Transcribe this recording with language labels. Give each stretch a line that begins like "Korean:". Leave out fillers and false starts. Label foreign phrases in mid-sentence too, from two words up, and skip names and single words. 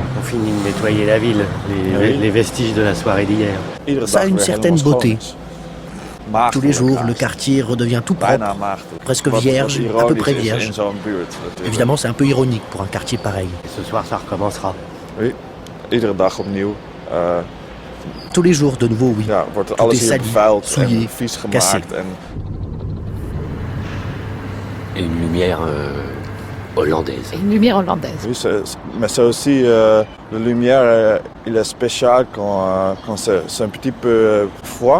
French: On finit de nettoyer la ville, les vestiges de la soirée d'hier. Ça a une certaine beauté. Tous les jours, le quartier redevient tout propre, presque vierge, à peu près vierge. Évidemment, c'est un peu ironique pour un quartier pareil. Et ce soir, ça recommencera. Oui,
Dutch: iedere dag opnieuw.
French: Tous les jours, de nouveau, oui. Tout est sali, souillé, cassé. Et une lumière hollandaise. Une lumière hollandaise. Oui, mais c'est aussi, la lumière, il est spécial quand c'est un petit peu froid.